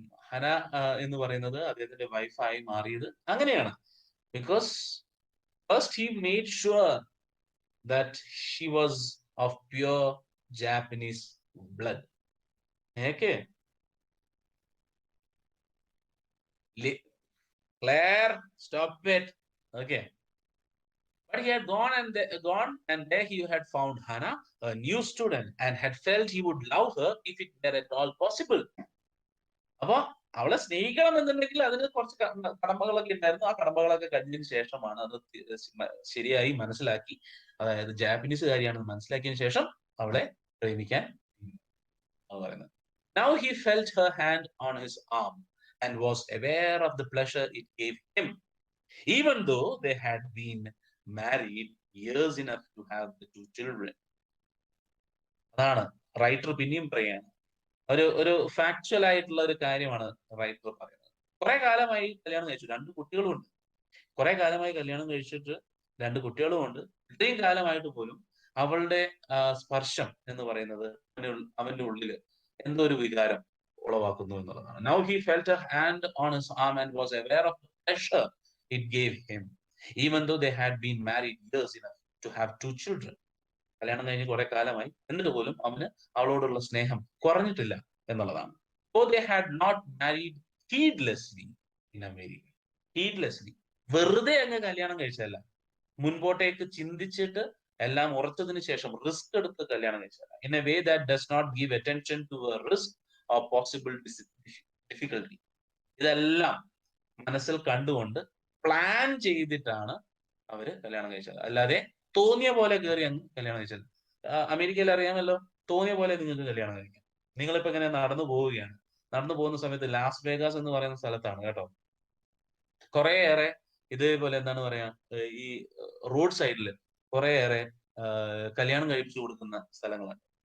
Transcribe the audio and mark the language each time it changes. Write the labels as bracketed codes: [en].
[ml] ഹന എന്ന് പറയുന്നത് അദ്ദേഹത്തിന്റെ വൈഫായി മാറിയത് അങ്ങനെയാണ്. [en] Because first he made sure that she was of pure Japanese blood. Okay, Claire, stop it. Okay. But he had gone and there he had found Hannah, a new student, and had felt he would love her if it were at all possible. [ml] അപ്പൊ അവളെ സ്നേഹിക്കണം എന്നുണ്ടെങ്കിൽ അതിന് കുറച്ച് കടമ്പകളൊക്കെ ഉണ്ടായിരുന്നു. ആ കടമ്പകളൊക്കെ കഴിഞ്ഞതിന് ശേഷമാണ് അത് ശരിയായി മനസ്സിലാക്കി, അതായത് ജാപ്പനീസുകാരിയാണെന്ന് മനസ്സിലാക്കിയതിനു ശേഷം അവളെ പ്രേമിക്കാൻ പറയുന്നത്. [en] Now he felt her hand on his arm and was aware of the pleasure it gave him, even though they had been married years enough to have the 2 children. [ml] അതാണ് റൈറ്റർ പിന്നെയും പറയാണ്. ഒരു ഫാക്ച്വൽ ആയിട്ടുള്ള ഒരു കാര്യമാണ് writer പറയുന്നത്. കുറെ കാലമായി കല്യാണം കഴിച്ചു, 2 കുട്ടികളും ഉണ്ട്. കുറെ കാലമായി കല്യാണം കഴിച്ചിട്ട് 2 കുട്ടികളും ഉണ്ട്. ഇത്രയും കാലമായിട്ട് പോലും അവളുടെ സ്പർശം എന്ന് പറയുന്നത് അവന്റെ ഉള്ളില് എന്തോ ഒരു വികാരം ഉളവാക്കുന്നു എന്നുള്ളതാണ്. [en] Now he felt a hand on his arm and was aware of the pleasure it gave him, even though they had been married years enough to have 2 children. [ml] കല്യാണം കഴിഞ്ഞ് കുറെ കാലമായി, എന്നിട്ട് പോലും അവന് അവളോടുള്ള സ്നേഹം കുറഞ്ഞിട്ടില്ല എന്നുള്ളതാണ്. [en] So they had not married heedlessly in America. [ml] Heedlessly, വെറുതെ അങ്ങ് കല്യാണം കഴിച്ചതല്ല, മുൻപോട്ടേക്ക് ചിന്തിച്ചിട്ട് എല്ലാം ഉറച്ചതിന് ശേഷം റിസ്ക് എടുത്ത് കല്യാണം കഴിച്ചതല്ല. [en] In a way that does not give attention to a risk or possible difficulty. [ml] ഇതെല്ലാം മനസ്സിൽ കണ്ടുകൊണ്ട് പ്ലാൻ ചെയ്തിട്ടാണ് അവര് കല്യാണം കഴിച്ചത്. അല്ലാതെ തോന്നിയ പോലെ കയറി അങ്ങ് കല്യാണം കഴിച്ചത്. അമേരിക്കയിൽ അറിയാമല്ലോ, തോന്നിയ പോലെ നിങ്ങൾക്ക് കല്യാണം കഴിക്കാം. നിങ്ങളിപ്പോ ഇങ്ങനെ നടന്നു പോവുകയാണ്, നടന്നു പോകുന്ന സമയത്ത് ലാസ് വേഗാസ് എന്ന് പറയുന്ന സ്ഥലത്താണ് കേട്ടോ, കുറേയേറെ ഇതേപോലെ എന്താണ് പറയാ, ഈ റോഡ് സൈഡിൽ കുറേയേറെ കല്യാണം കഴിപ്പിച്ചു കൊടുക്കുന്ന സ്ഥലങ്ങളാണ്.